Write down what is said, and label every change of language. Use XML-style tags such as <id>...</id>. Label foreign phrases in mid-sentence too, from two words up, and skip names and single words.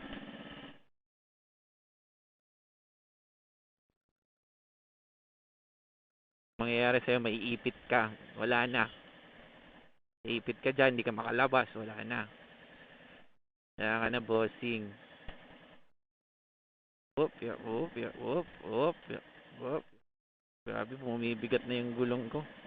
<tl>Mangyayari sa'yo, maiipit ka. Wala na. Iipit ka dyan, hindi ka makalabas. Wala na. Kaya ka na bossing. Whoop, yeah, whoop, yeah, whoop, whoop, yeah, whoop. Grabe, bumibigat na yung gulong ko.</tl>